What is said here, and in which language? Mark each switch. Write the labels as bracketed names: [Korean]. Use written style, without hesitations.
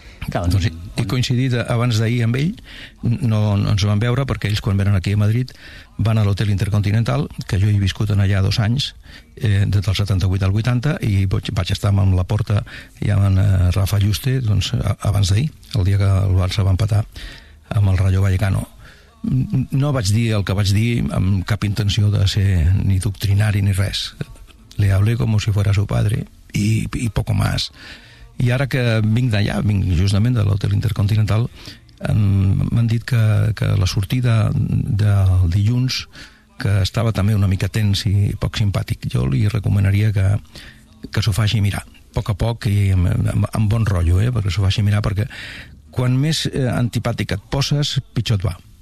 [Catalan] Doncs he coincidit abans d'ahir amb ell, no ens vam veure perquè ells quan venen aquí a Madrid van a l'hotel Intercontinental, que jo he viscut en allà 2 anys, des del 78 al 80, i vaig estar amb la porta i amb en Rafa Juste doncs, abans d'ahir, el dia que el Barça va empatar amb el Rayo Vallecano. No vaig dir el que vaig dir amb cap intenció de ser ni doctrinari ni res. [Spanish] Le hablé como si fuera su padre y poco más. [Catalan] I ara que vinc d'allà, vinc justament de l'Hotel Intercontinental, m'han dit que la sortida del dilluns, que estava també una mica tens i poc simpàtic, jo li recomanaria que s'ho faci mirar, a poc i amb bon rotllo, perquè s'ho faci mirar, perquè quan més antipàtic et poses, pitjor et va.